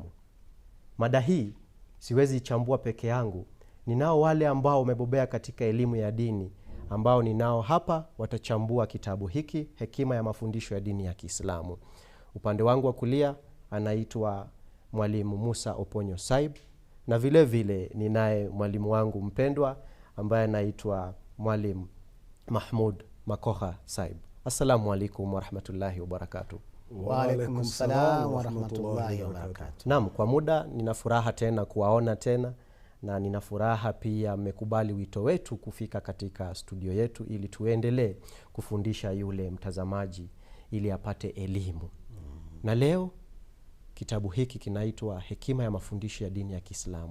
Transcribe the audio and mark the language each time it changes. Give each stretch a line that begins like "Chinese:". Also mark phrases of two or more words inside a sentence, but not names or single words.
Swahili: Mada hii siwezi chambua peke yangu, ninao wale ambao wamebobea katika elimu ya dini ambao ninao hapa, watachambua kitabu hiki Hekima ya Mafundisho ya Dini ya Kiislamu. Upande wangu wa kulia anaitwa Mwalimu Musa Oponyo Saib, na vile vile ninaye mwalimu wangu mpendwa ambaye anaitwa Mwalimu Mahmud Makoha Saib.
Arabic: السلام عليكم ورحمة الله وبركاته. وعليكم السلام ورحمة الله وبركاته.
Swahili: Naam, kwa muda nina furaha tena kuwaona tena, na nina furaha pia mmekubali wito wetu kufika katika studio yetu ili tuendelee kufundisha yule mtazamaji ili apate elimu. Na leo kitabu hiki kinaitwa Hekima ya Mafundisho ya Dini ya Kiislamu.